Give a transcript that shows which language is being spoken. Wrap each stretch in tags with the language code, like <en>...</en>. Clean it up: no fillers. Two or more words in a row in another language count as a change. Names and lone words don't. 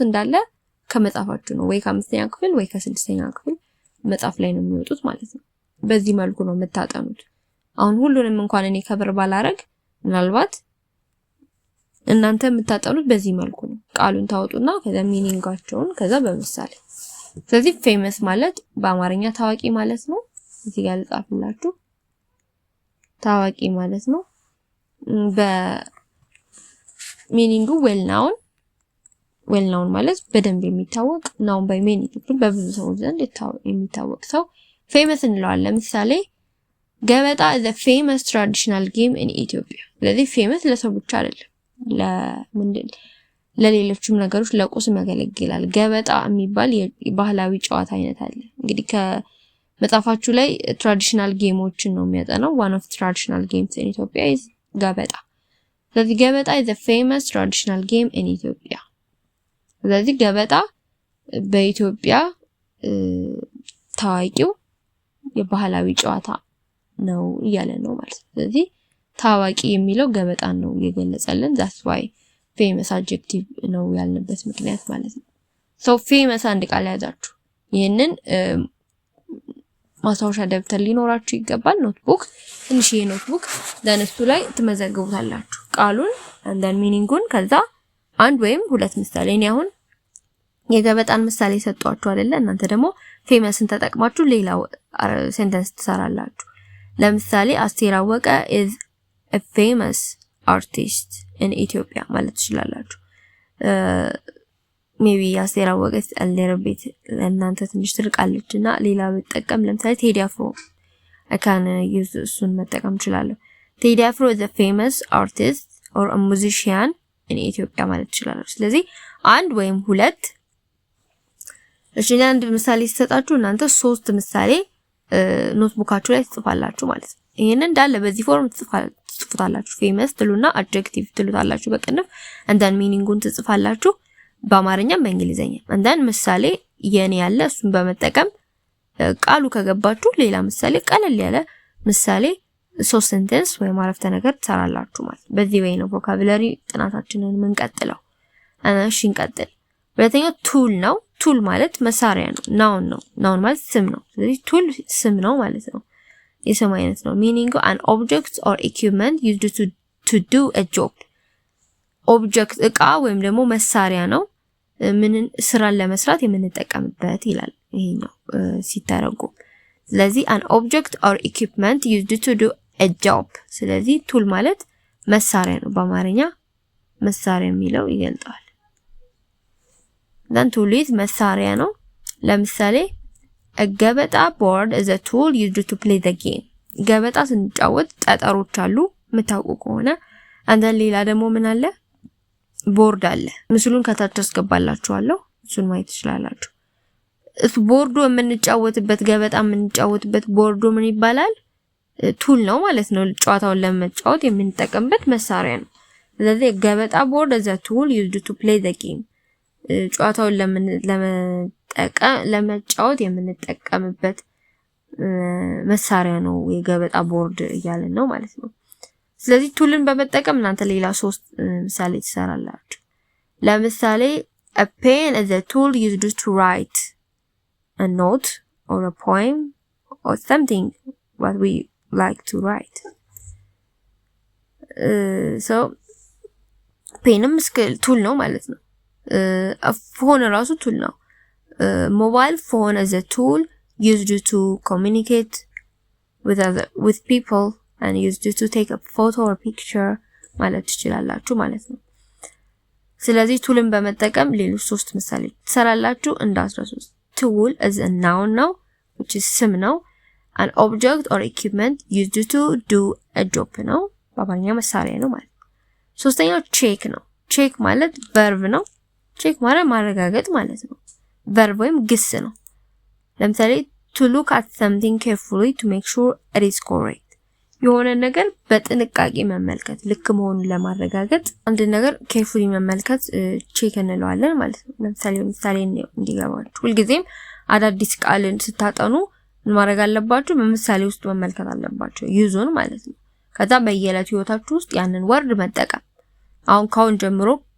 <am>እንዳለ ከመጻፋችሁ ነው። ወይ ከአምስተኛ ክፍል ወይ ከስድስተኛ ክፍል መጻፍ ላይ ነው የሚወጡት ማለት ነው። በዚህ መልኩ ነው የምታጠኑት። አሁን ሁሉንም እንኳን እኔ ከብር ባላረግ ምናልባት እናንተ የምታጠኑት በዚህ መልኩ ነው። ቃሉን ታወጡና ከዛ ሚኒንጋቸውን ከዛ በምሳሌ። ስለዚህ ፌመስ ማለት በአማርኛ ታዋቂ ማለት ነው። እዚህ ጋር ልጻፍላችሁ፣ ታዋቂ ማለት ነው። በሚኒንጉ</am> <en>well known</en> <am>ማለት በደንብ የሚታወቅ፣</am> <en>known by many people</en> <am>በብዙ ሰዎች ዘንድ የሚታወቅ ሰው ፌመስ እንለዋለን። ለምሳሌ ገበጣ</am> <en>the famous traditional game in Ethiopia።</en> <am>ስለዚህ ፌመስ ለሰው ብቻ አይደለም፣ ለሌሎችም ነገሮች ለቁስም ያገለግላል። ገበጣ የሚባል የባህላዊ ጨዋታ አይነት አለ። እንግዲህ ከመጽሐፋችሁ ላይ</am> <en>traditional games</en> <am>ነው የሚያጠናው።</am> <en>one of traditional games in Ethiopia is</en> <am>ገበጣ። ስለዚህ ገበጣ</am> <en>is the famous traditional game in Ethiopia።</en> <am>ስለዚህ ገበጣ በኢትዮጵያ ታዋቂው የባህላዊ ጨዋታ ነው እያለ ነው ማለት ነው። ስለዚህ ታዋቂ የሚለው ገበጣን ነው የገለጸልን።</am> <en>that's why famous adjective</en> <am>ነው ያልንበት ምክንያት ማለት ነው።</am> <en>so famous</en> <am>አንድ ቃል ያዛችሁ። ይሄንን ማስታወሻ ደብተር ሊኖራችሁ ይገባል። ኖትቡክ፣ ትንሽዬ ኖትቡክ ለነሱ ላይ ትመዘግቡታላችሁ ቃሉን</am> <en>and then meaningን።</en> <am>ከዛ አንድ ወይም ሁለት ምሳሌ። እኔ አሁን የገበጣን ምሳሌ ሰጧችሁ አይደለ? እናንተ ደግሞ ፌመስን ተጠቅማችሁ ሌላ ሴንተንስ ትሰራላችሁ። ለምሳሌ አስቴር አወቀ</am> <en>is a famous artist in Ethiopia</en> <am>ማለት ትችላላችሁ። ሜቢ አስቴር አወቀ አልደረቤት ለእናንተ ትንሽ ትርቃለችና ሌላ ብትጠቀም ለምሳሌ ቴዲ አፍሮ</am> <en>I can use</en> <am>እሱን መጠቀም እችላለሁ። ቴዲ አፍሮ</am> <en>is a famous artist or a musician in Ethiopia</en> <am>ማለት ትችላላችሁ። ስለዚህ አንድ ወይም ሁለት አንድ ምሳሌ ሲሰጣችሁ እናንተ 3 ምሳሌ ኖትቡካችሁ ላይ ትጽፋላችሁ ማለት ነው። ይሄን እንዳለ በዚህ ፎርም ትጽፉታላችሁ። ፌመስ ትሉና አድጀክቲቭ ትሉታላችሁ በቅንፍ</am> <en>and then meaningን</en> <am>ትጽፋላችሁ በአማርኛም በእንግሊዘኛ</am> <en>and then</en> <am>ምሳሌ የኔ ያለ እሱን በመጠቀም ቃሉ ከገባችሁ ሌላ ምሳሌ ቀለል ያለ ምሳሌ 3 ሴንተንስ ወይም አረፍተ ነገር ትሰራላችሁ ማለት ነው። በዚህ ወይ ነው ቮካቡላሪ ጥናታችንን የምንቀጥለው። እሺ እንቀጥል። ሁለተኛው ቱል ነው። ቱል ማለት መሳሪያ ነው። ናውን ማለት ስም ነው። ስለዚህ ቱል ስም ነው ማለት ነው። የስም አይነት ነው። ሚኒንግ</am> <en>an object or equipment used to do a job።</en> <am>ኦብጀክት እቃ ወይም ደግሞ መሳሪያ ነው ምንን ስራን ለመስራት የምንጠቀምበት ይላል ይሄኛው ሲተረጎም። ስለዚህ</am> <en>an object or equipment used to do a job።</en> <am>ስለዚህ ቱል ማለት መሳሪያ ነው በአማርኛ መሳሪያ የሚለው ይገልጣል</am> <en>then tool is</en> <am>መሳሪያ ነው ለምሳሌ</am> <en>a ገበጣ board is a tool used to play the</en> <am>game ገበጣ ስንጫወት ጠጠሮች አሉ የምታውቁ ከሆነ</am> <en>and then</en> <am>ሌላ ደግሞ ምን አለ ቦርድ አለ ምስሉን ከታች አስገባላችኋለሁ እሱን ማየት ትችላላችሁ ቦርዱ የምንጫወትበት ገበጣ የምንጫወትበት ቦርዱ ምን ይባላል ቱል ነው ማለት ነው ጨዋታውን ለመጫወት የምንጠቀምበት መሳሪያ ነው ስለዚህ ገበጣ ቦርድ</am> <en>is a tool used to play the game</en> <am>ጨዋታውን ለመጫወት የምንጠቀምበት መሳሪያ ነው የገበጣ ቦርድ እያለን ነው ማለት ነው ስለዚህ ቱልን በመጠቀም እናንተ ሌላ 3 ምሳሌ ትሰራላችሁ ለምሳሌ</am> <en>a pen is a tool used to write</en> <am>a note or a poem or something what we like to write</am> <en>so</en> <am>ፔንም ቱል ነው ማለት ነው</am> <en>phone</en> <am>ራሱ ቱል ነው</am> <en>mobile phone is a tool used to communicate with people and used to take a photo or picture</en> <am>ማለት ትችላላችሁ ማለት ነው ስለዚህ ቱልን በመጠቀም ሌሎች 3 ምሳሌ ትሰራላችሁ እንዳስረሱ</am> <en>tool is a noun now which is</en> <am>ስም ነው</am> <en>an object or equipment used to do a job</en> <am>ነው በአማርኛ መሳሪያ ነው ማለት ሶስተኛው check ነው check ማለት verb ነው check ማለት ማረጋገጥ ማለት ነው verb ወይም ግስ ነው ለምሳሌ</am> <en>to look at something carefully to make sure it is correct</en> <am>የሆነ ነገር በጥንቃቄ መመልከት ልክ መሆኑን ለማረጋገጥ አንድ ነገር carefully መመልከት check እንለዋለን ማለት ነው ለምሳሌ እንዲገባችሁ ሁልጊዜም አዳዲስ ቃልን ስታጠኑ ምን ማድረግ አለባችሁ በምሳሌ ውስጥ መመልከት አለባችሁ ዩዙን ማለት ነው ከዛ በየዕለት ህይወታችሁ ውስጥ ያንን ወርድ መጠቀም አሁን ጀምሮ</am>